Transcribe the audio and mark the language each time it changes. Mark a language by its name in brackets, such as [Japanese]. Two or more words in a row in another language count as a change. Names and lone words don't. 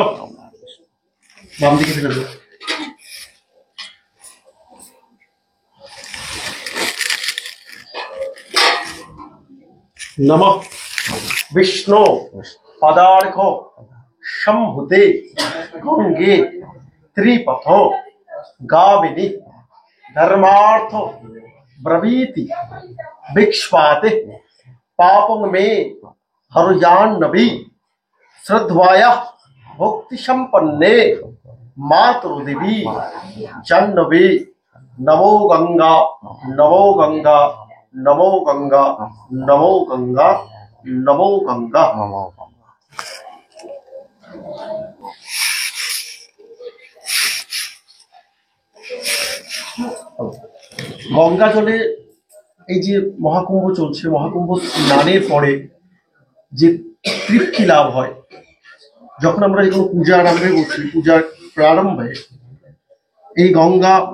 [Bangla] বাম দিকে ফেলে দেবো। [Sanskrit] নমঃ বিষ্ণু পদার্ঘ সম্ভুতে গঙ্গে ত্রিপথ গাবিনী धर्मार्थ ब्रवीति विक्ष्वाते पापं मे हरुजान्नबी श्रद्धाया भक्ति संपन्ने मातृदेवी जन्नवे नमो गंगा नमो गंगा नमो गंगा नमो गंगा नमो गंगा। [Bangla] গঙ্গা জলে এই যে মহাকুম্ভ চলছে, মহাকুম্ভ স্নানের পরে যে তৃপ্তি লাভ হয়, যখন আমরা যে কোনো পূজা আরম্ভে বসি, পূজার প্রারম্ভে এই গঙ্গা